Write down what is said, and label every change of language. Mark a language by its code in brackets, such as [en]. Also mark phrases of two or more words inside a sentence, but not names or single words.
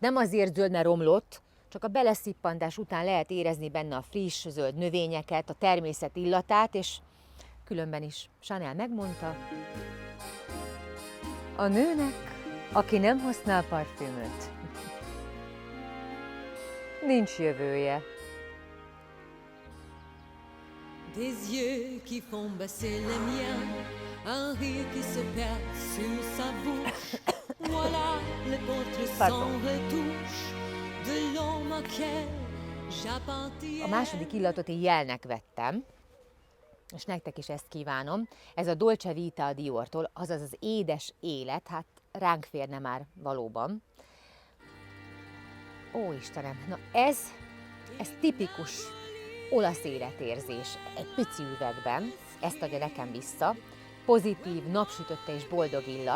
[hu] Nem azért zöld, mert romlott, csak a beleszippantás után lehet érezni benne a friss, zöld növényeket, a természet illatát, és különben is Chanel megmondta, a nőnek, aki nem használ parfümöt, nincs jövője. [fr] Des yeux qui font baisser les miens, un rire qui se perd sur sa bouche. Voilà le portrait sans retouche de l'homme auquel j'appartiens. [hu] A második illatot én jelnek vettem, és nektek is ezt kívánom. Ez a Dolce Vita a Diortól, azaz az édes élet, hát ránk férne már valóban. Ó, Istenem, na ez tipikus olasz életérzés egy pici üvegben, ezt adja nekem vissza, pozitív, napsütötte és boldog illat.